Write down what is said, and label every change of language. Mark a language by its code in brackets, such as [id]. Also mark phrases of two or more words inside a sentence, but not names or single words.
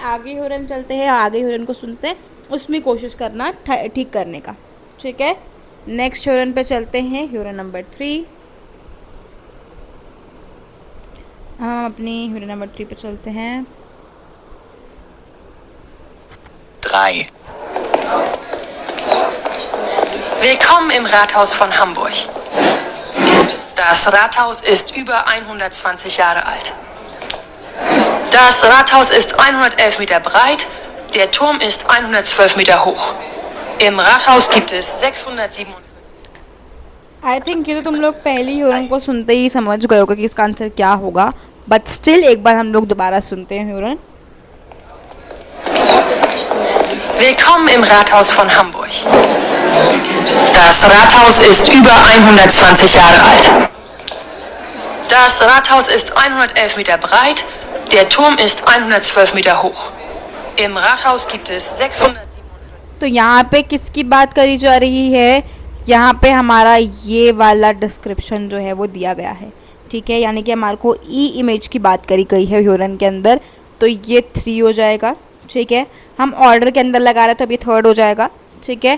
[hi] आगे ह्यूरन चलते हैं, आगे ह्यूरन को सुनते हैं, उसमें कोशिश करना ठीक करने का, ठीक है। नेक्स्ट ह्यूरन पे चलते हैं, ह्यूरन नंबर 3। हम अपनी ह्यूरन नंबर 3 पे चलते हैं। 3. [de] Willkommen im Rathaus von Hamburg. Das Rathaus ist über 120 Jahre alt. Das Rathaus ist 111 Meter breit, der Turm ist 112 Meter hoch. Im Rathaus gibt es 647. [en] I think [hi] ये तो तुम लोग पहले ही ह्यूरन को सुनते ही समझ गए होगे कि इसका आंसर क्या होगा, [en] but still [hi] एक बार हम लोग दोबारा सुनते हैं ह्यूरन। [de] Willkommen im Rathaus von Hamburg. Das Rathaus ist über 120 Jahre alt. Das Rathaus ist 111 Meter breit, der Turm ist 112 Meter hoch. Im Rathaus gibt es 647. [hi] तो यहाँ पे किसकी बात करी जा रही है? यहाँ पे हमारा ये वाला डिस्क्रिप्शन जो है वो दिया गया है, ठीक है, यानी कि हमारे को ई इमेज की बात करी गई है ह्यूरन के अंदर, तो ये 3 हो जाएगा, ठीक है। हम ऑर्डर के अंदर लगा रहे हैं तो अब ये 3rd हो जाएगा, ठीक है।